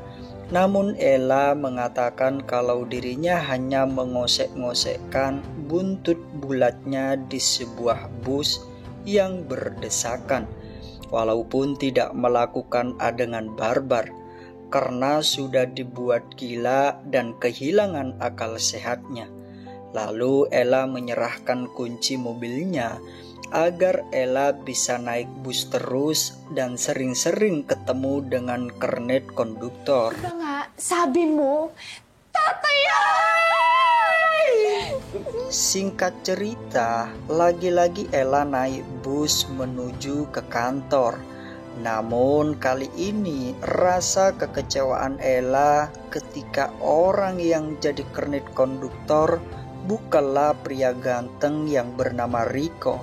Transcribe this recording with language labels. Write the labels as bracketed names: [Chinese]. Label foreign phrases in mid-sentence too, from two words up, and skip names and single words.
[Indonesian] Namun Ella mengatakan kalau dirinya hanya mengosek-ngosekkan buntut bulatnya di sebuah bus yang berdesakan, walaupun tidak melakukan adegan barbar, karena sudah dibuat gila dan kehilangan akal sehatnya. Lalu Ella menyerahkan kunci mobilnya agar Ella bisa naik bus terus dan sering-sering ketemu dengan kernet konduktor. [Filipino] Diba nga, sabi mo, tatayay! [Indonesian] Singkat cerita, lagi-lagi Ella naik bus menuju ke kantor. Namun kali ini rasa kekecewaan Ella ketika orang yang jadi kernet konduktor bukanlah pria ganteng yang bernama Rico.